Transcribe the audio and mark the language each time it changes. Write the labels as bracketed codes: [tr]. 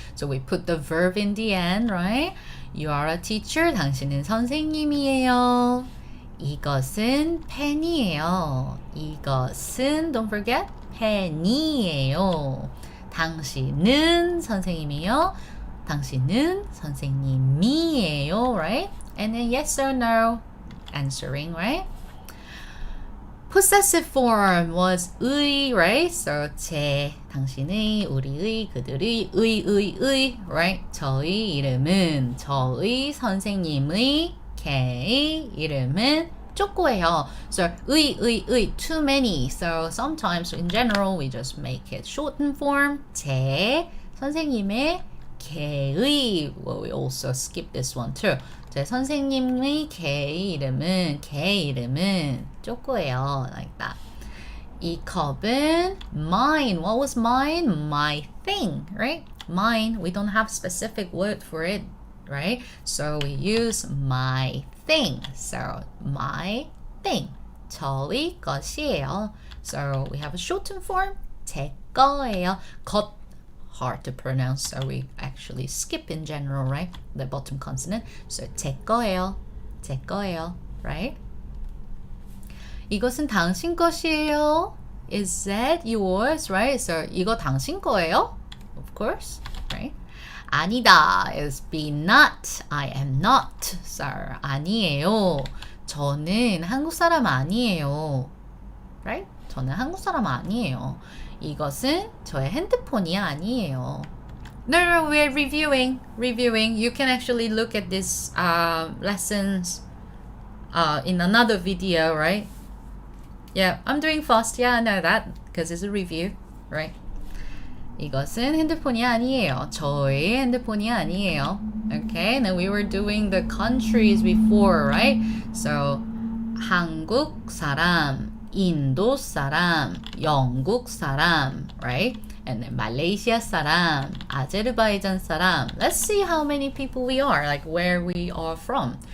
[en] So we put the verb in the end, right? You are a teacher. [ko] 당신은 선생님이에요. 이것은 펜이에요. 이것은, [en] don't forget, [ko] 펜이에요. 당신은 선생님이에요. 당신은 선생님이에요, right? [en] And then yes or no answering, right? Possessive form was 의, right? [ko] So 제, 당신의, 우리의, 그들의, 의, right? 저의 이름은, 저의 선생님의, 걔의 이름은 쪼꼬예요. [en] So 의, too many. So sometimes in general we just make it shortened form. [ko] 제 선생님의 걔의, [en] well, we also skip this one too. [ko] 제 선생님의 걔의 이름은 쪼꼬예요. [en] Like that. [ko] 이 컵은 [en] mine. What was mine? My thing, right? Mine, we don't have specific word for it, right? So we use my thing. So my thing. [ko] 저의 것이에요. [en] So we have a shortened form. [ko] 제 거예요. [en] 것, hard to pronounce, so we actually skip in general, right? The bottom consonant. So [ko] 제 거예요. [en] Right? [ko] 이것은 당신 것이에요. [en] Is that yours, right? So [ko] 이거 당신 거예요? [en] Of course, right? 아니다 is be not. I am not. So 아니에요. [ko] 저는 한국 사람 아니에요. [en] Right? [ko] 저는 한국 사람 아니에요. 이것은 저의 핸드폰이 아니에요. [en] No, we're reviewing. You can actually look at these lessons in another video, right? Yeah, I'm doing fast. Yeah, I know that because it's a review, right? [ko] 이것은 핸드폰이 아니에요. 저의 핸드폰이 아니에요. [en] Okay, and then we were doing the countries before, right? So [ko] 한국 사람, 인도 사람, 영국 사람, [en] right? And then Malaysia 사람, [ko] 아제르바이잔 사람. [en] Let's see how many people we are, like where we are from.